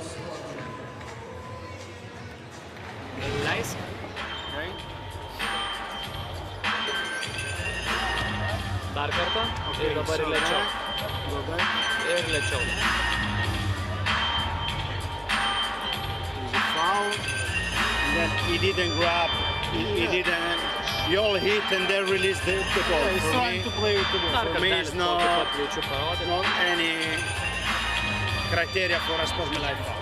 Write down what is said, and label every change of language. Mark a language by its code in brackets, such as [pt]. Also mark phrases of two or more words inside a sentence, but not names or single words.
[lt] Nice. Dar kartą ir dabar ir lėčiau. Ir lėčiau. [en] There's a foul. And then he didn't grab. He didn't. He all hit and then released the ball. Yeah, he's trying to play with the ball. For me, it's not any criteria for a sportsmanlike foul.